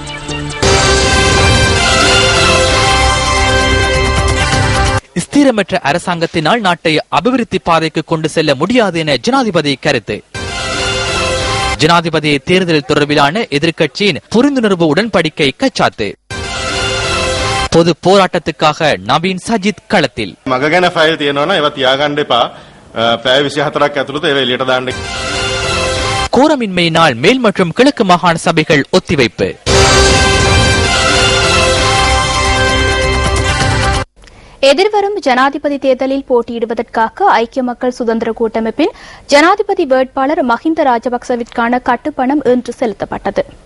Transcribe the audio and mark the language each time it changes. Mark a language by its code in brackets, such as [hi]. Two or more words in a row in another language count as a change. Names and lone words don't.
[ta] ஸ்திரமற்ற அரசாங்கத்தினால் நாட்டை அபிவிருத்தி பாதைக்கு கொண்டு செல்ல முடியாது என ஜனாதிபதி கருத்து. ஜனாதிபதி தேர்தல் தொடர்பிலான எதிர்க்கட்சியின் புரிந்துணர்வு உடன்படிக்கை கச்சாத்து. பொது போராட்டத்துக்காக நவீன் சஜித் களத்தில். [si] මග ගැන ෆයිල් තියෙනවා ඒවා තියාගන්න එපා. පැය 24ක් ඇතුළත ඒවා එළියට දාන්න. [ta] கோரமின்மையினால் மேல் மற்றும் கிழக்கு மாகாண சபைகள் ஒத்திவைப்பு. எதிர்வரும் ஜனாதிபதி தேர்தலில் போட்டியிடுவதற்காக ஐக்கிய மக்கள் சுதந்திர கூட்டமைப்பின் ஜனாதிபதி வேட்பாளர் மஹிந்த ராஜபக்சவிற்கான கட்டுப்பணம் இன்று செலுத்தப்பட்டது.